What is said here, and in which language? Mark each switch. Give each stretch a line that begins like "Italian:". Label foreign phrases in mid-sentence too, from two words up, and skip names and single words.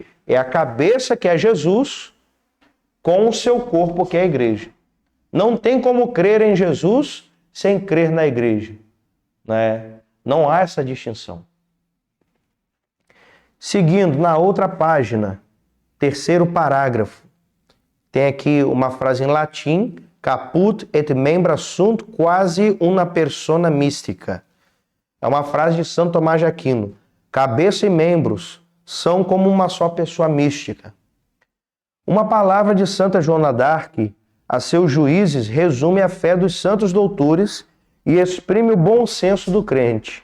Portuguese: É a cabeça, que é Jesus, com o seu corpo, que é a igreja. Não tem como crer em Jesus sem crer na igreja, né? Não há essa distinção. Seguindo, na outra página, terceiro parágrafo, tem aqui uma frase em latim:
Latin: caput et membra sunt quasi una persona mística.
Portuguese: É uma frase de Santo Tomás de Aquino. Cabeça e membros são como uma só pessoa mística. Uma palavra de Santa Joana d'Arc a seus juízes resume a fé dos santos doutores e exprime o bom senso do crente.